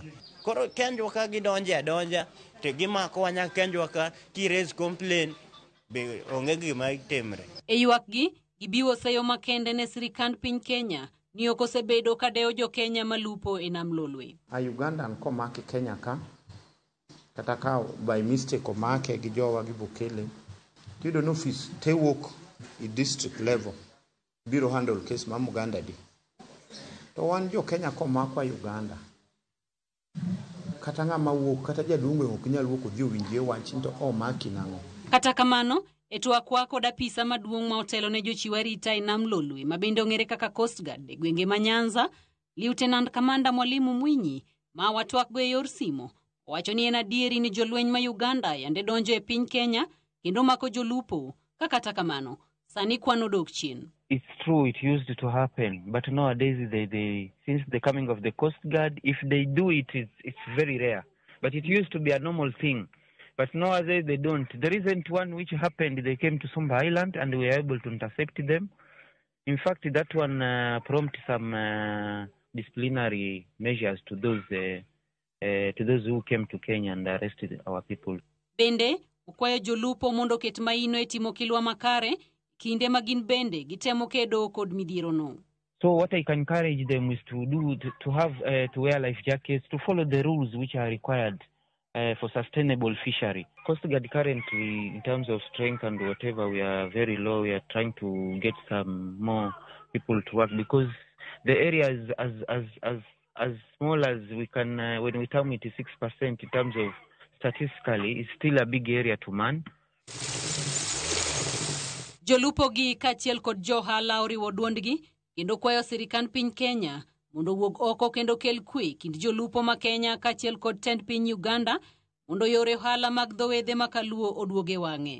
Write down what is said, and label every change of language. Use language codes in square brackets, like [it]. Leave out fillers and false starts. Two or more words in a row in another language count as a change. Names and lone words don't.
[luo] Koro Kenjwa ka gidonja te gimako wanya Kenjwa ka ki [en] raise complaint [luo] be onge gima itemre. E ywak gi gibiwo seyo makende ne sirikand piny Kenya ni ok osebedo kadeo Jo-Kenya malupo e nam lolwe. A Ugandan komake Kenya ka kata ka [en] by mistake [luo] omake gi jowa gi Bukele tido no office te work i [en] district level [luo] biro [en] handle case [luo] ma Uganda di. To wan Jo-Kenya komako Uganda kata ng'ama wuok kata jadungo ok nyal wuok odhi owinjie wach to omaki nang'o. Kata kamano etwak wa kod apisa maduong' ma otelo ne jochiw arita e nam lolwe ma bende ong'ere kaka Coast Guard e gwenge ma Nyanza, Lieutenant Commander Mwalimu Mwinyi ma watwak go e yor simo owacho ni en adieri ni jolweny ma Uganda yande donjo e piny Kenya kendo mako jolupo kata kamano sani kwano dok chien. [en] It's true, it used to happen, but nowadays they since the coming of the Coast Guard, if they do it, it's very rare. But it used to be a normal thing. But nowadays they don't. The recent one which happened, they came to Sumba Island and we were able to intercept them. In fact, that one prompted some disciplinary measures to those who came to Kenya and arrested our people. [luo] Bende, ukwayo jolupo mondo ket maino e timo kilwa makare, kinde magin bende gitemo kedo kod midhiero no. [en] So what I can encourage them is to do to have to wear life jackets, to follow the rules which are required for sustainable fishery. Coast Guard currently, in terms of strength and whatever, we are very low. We are trying to get some more people to work because the area is as small as we can. When we term it 6% in terms of statistically, it's still a big area to man. [luo] Jolupo gi kachiel kod johala oriwo duondgi kendo kwayo sirikand piny Kenya mondo wuog oko kendo kel kwe kind jolupo ma Kenya kachiel kod tend piny Uganda mondo yore ohala mag dhowedhe makaluo oduoge wang'e.